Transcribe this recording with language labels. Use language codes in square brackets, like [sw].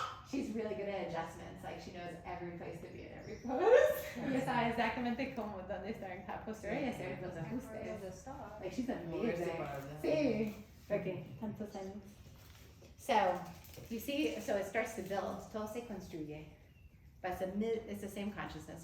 [en] She's really good at adjustments. Like she knows every place to be in every pose. [es] Ya sabe exactamente cómo dónde estar en cada postura y hacer los ajustes. [en] Like she's amazing. Sí. Okay, [es] tantos años. [en] So, you see, so it starts to build. [es] Todo se construye. [en] But it's the same consciousness.